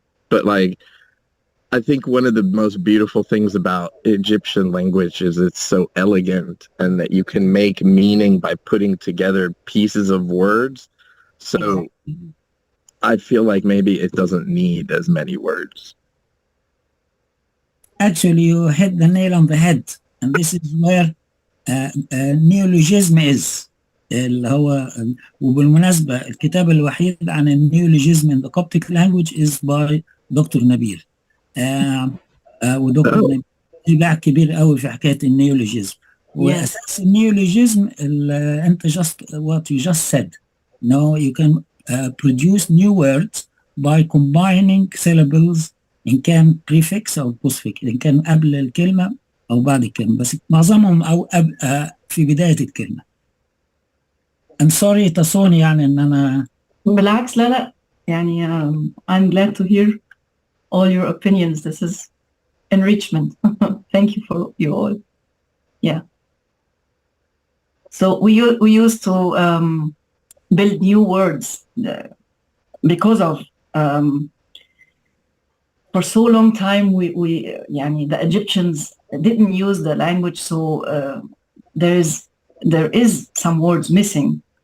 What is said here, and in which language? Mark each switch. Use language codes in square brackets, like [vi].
[en] But like, I think one of the most beautiful things about Egyptian language is it's so elegant and that you can make meaning by putting together pieces of words. So I feel like maybe it doesn't need as many words. Actually, you hit the nail on the head. And this is where neologism is. [ar] اللي هو وبالمناسبة الكتاب الوحيد عن النيولوجيزم [en] in the Coptic language is by [ar] دكتور نبيل. ودكتور نبيل باع كبير قوي في حكاية النيولوجيزم. وأساس النيولوجيزم أنت [en] what you just said. No, you can produce new words by combining syllables [ar] إن كان prefix أو postfix، إن كان قبل الكلمة أو بعد الكلمة، بس معظمهم أو في بداية الكلمة. [en] I'm sorry [ar] تصوني يعني إن أنا بالعكس لا يعني [en] I'm glad to hear all your opinions. This is enrichment. Thank you for you all. Yeah. So we used to build new words because of for so long time we يعني the Egyptians didn't use the language, so there is some words missing.